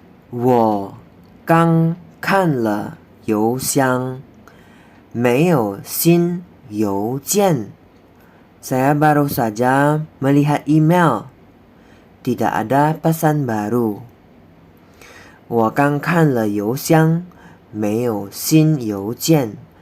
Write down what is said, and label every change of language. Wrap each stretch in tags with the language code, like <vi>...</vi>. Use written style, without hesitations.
<zh>我刚看了邮箱，没有新邮件.</zh> <id>Saya baru saja melihat email, tidak ada pesan baru.</id> <zh>我刚看了邮箱，没有新邮件.</zh>